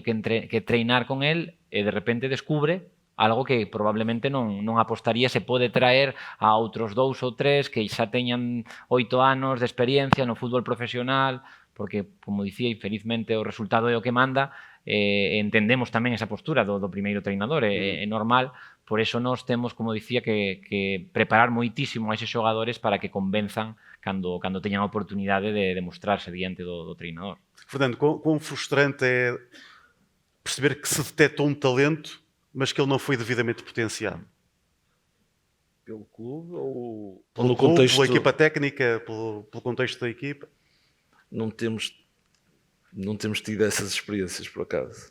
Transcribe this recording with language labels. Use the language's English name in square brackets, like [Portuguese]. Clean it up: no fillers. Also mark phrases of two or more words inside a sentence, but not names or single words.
[Galician] que treinar con el e de repente descubre algo que probablemente non apostaría se pode traer a outros 2 ou 3 que xa teñan 8 anos de experiencia no fútbol profesional, porque, como dicía, infelizmente o resultado é o que manda, entendemos tamén esa postura do primeiro treinador, é normal, por eso nós temos, como dicía, que preparar moitísimo a eses xogadores para que convenzan cando teñan a oportunidade de demostrarse diante do treinador. [Portuguese] Fernando, quão frustrante é perceber que se detectou um talento mas que ele não foi devidamente potenciado? Pelo clube ou Pelo no clube, contexto? pela equipa técnica, pelo contexto da equipa? Não temos tido essas experiências, por acaso.